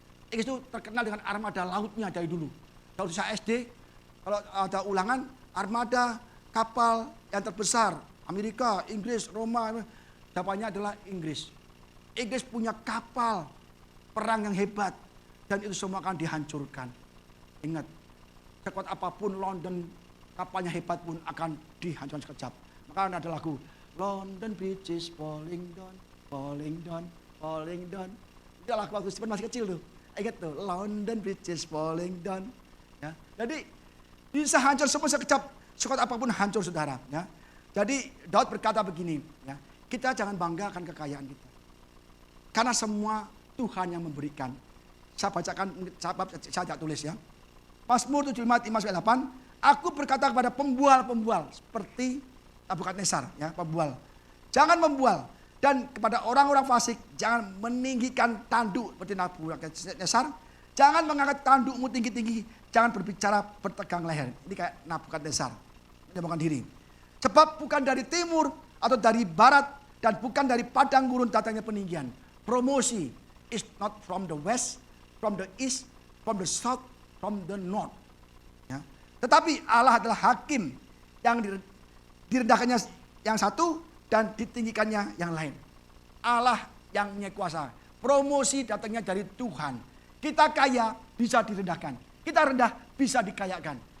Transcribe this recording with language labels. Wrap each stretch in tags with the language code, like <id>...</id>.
<id>Inggris itu terkenal dengan armada lautnya dari dulu. Kalau saya SD, kalau ada ulangan, armada kapal yang terbesar, Amerika, Inggris, Roma, jawabannya adalah Inggris. Inggris punya kapal perang yang hebat. Dan itu semua akan dihancurkan. Ingat, sekuat apapun London, kapalnya hebat pun akan dihancurkan sekejap. Maka ada lagu,</id> <en>London Bridge is falling down, falling down, falling down.</en> <id>Itu lagu waktu Stephen masih kecil tuh. Ingat tuh,</id> <en>London Bridge is falling down.</en> <id>Ya. Jadi bisa hancur semua sekejap. Sekuat apapun hancur, saudara. Ya. Jadi Daud berkata begini, ya, kita jangan banggakan kekayaan kita. Karena semua Tuhan yang memberikan. Saya bacakan, saya tidak tulis ya. Mazmur 75:5-8. Aku berkata kepada pembual-pembual seperti Nebukadnezar, ya, pembual. Jangan membual, Dan kepada orang-orang fasik, jangan meninggikan tanduk seperti Nebukadnezar. Jangan mengangkat tandukmu tinggi-tinggi. Jangan berbicara bertegang leher. Ini kayak Nebukadnezar, menyombongkan diri. Sebab bukan dari timur atau dari barat dan bukan dari padang gurun datangnya peninggian.</id> <en>Promosi is not from the west, from the east, from the south, from the north.</en> <id>Ya. Tetapi Allah adalah hakim yang direndahkannya yang satu dan ditinggikannya yang lain. Allah yang punya kuasa. Promosi datangnya dari Tuhan. Kita kaya bisa direndahkan. Kita rendah bisa dikayakan.</id>